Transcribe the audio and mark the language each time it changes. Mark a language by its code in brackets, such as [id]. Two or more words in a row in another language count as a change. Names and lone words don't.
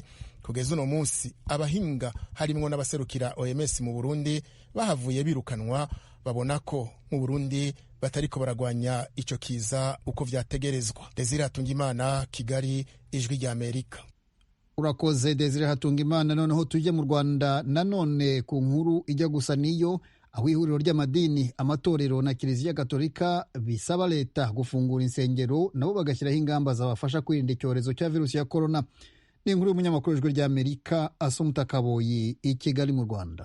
[rn] Kugeza uno munsi abahinga harimwo n'abaserukira OMS mu Burundi bahavuye birukanwa, babona ko mu Burundi batariko baragwanya ico kiza uko vyategerezwa. Desire Hatungimana, Kigali, Ijwi rya Amerika. [rw] Urakoze Desire Hatungimana. Noneho tujye mu Rwanda nanone ku nkuru ijya gusa niyo, aho ihuriro ry'amadini, amatorero na Kiliziya Gatolika bisaba leta gufungura insengero nabo bagashyiraho ingamba zabafasha kwirinda icyorezo cya virusi ya corona. Ni inkuru y'umunyamakuru w'Ijwi rya Amerika Assumpta Kaboyi i Kigali mu Rwanda.